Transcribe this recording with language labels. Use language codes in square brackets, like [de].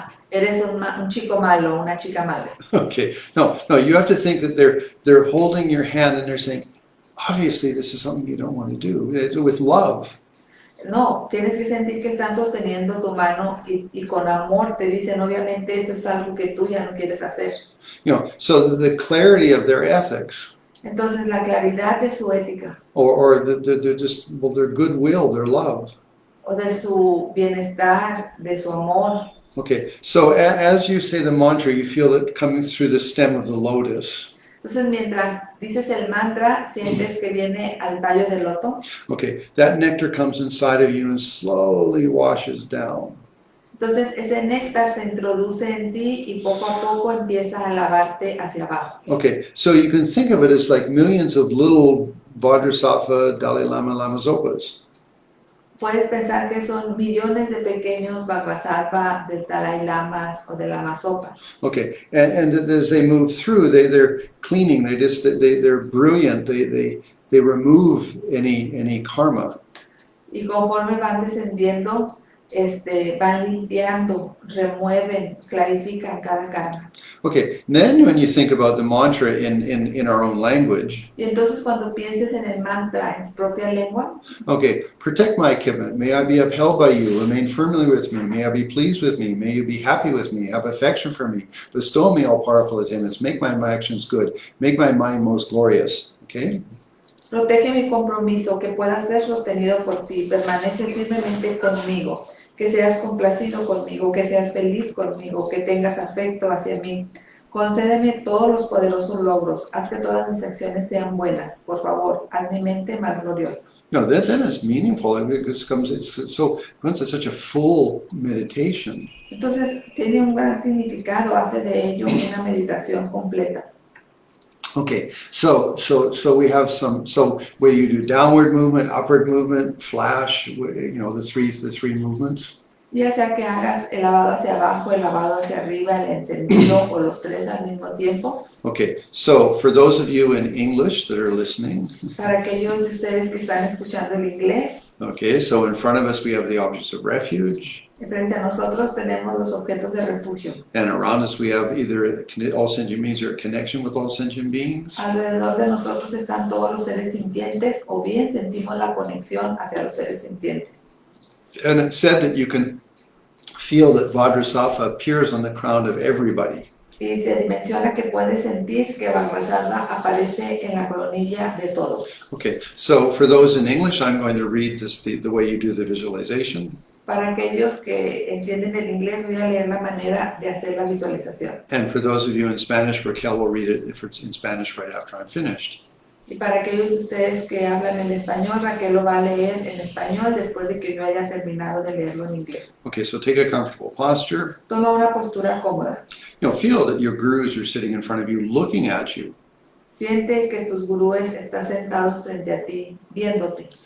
[es] Eres un chico malo, una chica mala. [en] Okay, no, you have to think that they're holding your hand and they're saying, obviously this is something you don't want to do, with love. [es] No, tienes que sentir que están sosteniendo tu mano y con amor te dicen, obviamente esto es algo que tú ya no quieres hacer. [en] So the clarity of their ethics, [es] Entonces la claridad de su ética [en] or their goodwill, their love. [es] o de su bienestar, de su amor. [en] Okay, so as you say the mantra, you feel it coming through the stem of the lotus. [es] Entonces mientras dices el mantra, sientes que viene al tallo del loto. [en] Okay, that nectar comes inside of you and slowly washes down. [es] Entonces ese néctar se introduce en ti y poco a poco empieza a lavarte hacia abajo. [en] Okay, so you can think of it as like millions of little Vajrasattva, Dalai Lama, Lama Zopas. [es] Puedes pensar que son millones de pequeños Vajrasattva, del Dalai Lamas o de Lama Zopa. [en] Okay, and as they move through, they're cleaning. They're brilliant. They remove any karma. [es] Y conforme van descendiendo, van limpiando, remueven, clarifican cada karma. [en] Okay, then when you think about the mantra in our own language, [es] Y entonces cuando pienses en el mantra en tu propia lengua, [en] okay, protect my commitment. May I be upheld by you. Remain firmly with me. May I be pleased with me. May you be happy with me. Have affection for me. Bestow on me all powerful attainments. Make my actions good. Make my mind most glorious. Okay? [es] protege mi compromiso, que pueda ser sostenido por ti, permanece firmemente conmigo, que seas complacido conmigo, que seas feliz conmigo, que tengas afecto hacia mí. Concédeme todos los poderosos logros, haz que todas mis acciones sean buenas. Por favor, haz mi mente más gloriosa. [en] No, that is meaningful because it's such a full meditation. [es] Entonces, tiene un gran significado, hace de ello una meditación completa. [en] Okay, so we have so where you do downward movement, upward movement, flash, the three movements. [es] Ya sea que hagas el lavado hacia abajo, el lavado hacia arriba, el encendido o los tres al mismo tiempo. [en] Okay, so for those of you in English that are listening, [es] Para aquellos de ustedes que están escuchando el inglés, [en] okay, so in front of us we have the objects of refuge, [es] frente a nosotros tenemos los objetos de refugio. [en] and around us we have either all sentient beings or a connection with all sentient beings. [es] Alrededor de nosotros están todos los seres sintientes, o bien sentimos la conexión hacia los seres sintientes. [en] And it's said that you can feel that Vajrasattva appears on the crown of everybody. [es] Y se menciona que puedes sentir que Vajrasattva aparece en la coronilla de todos. [en] Okay, so for those in English, I'm going to read this the way you do the visualization. [es] Para aquellos que entienden el inglés, voy a leer la manera de hacer la visualización. [en] And for those of you in Spanish, Raquel will read it if it's in Spanish right after I'm finished. [es] Y para aquellos de ustedes que hablan en español, Raquel lo va a leer en español después de que yo haya terminado de leerlo en inglés. [en] Okay, so take a comfortable posture. [es] Toma una postura cómoda. [en] Feel that your gurus are sitting in front of you, looking at you, [es] Siente que tus gurúes están sentados frente a ti, viéndote.